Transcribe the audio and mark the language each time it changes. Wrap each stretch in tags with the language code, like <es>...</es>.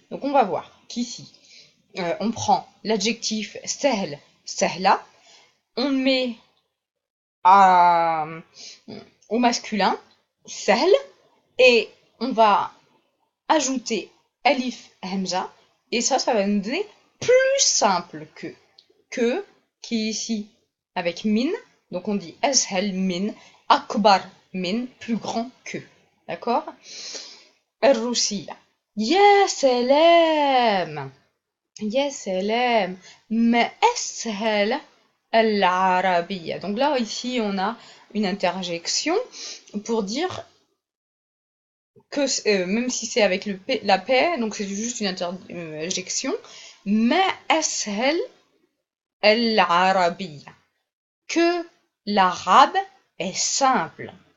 <fr>Donc on va voir qu'ici, on prend l'adjectif sahl, sahla, on met au masculin, sahl, et on va ajouter alif hamza, et ça va nous donner plus simple que, qui est ici avec min, donc on dit ashal min, akbar min, plus grand que. D'accord? الروسية.</fr> <ar>يا سلام يا سلام ما أسهل العربية.</ar> <fr>Donc là ici on a une interjection pour dire que même si c'est avec la paix, donc c'est juste une interjection,</fr> <ar>ما أسهل العربية,</ar> <fr>que l'arabe est simple.</fr>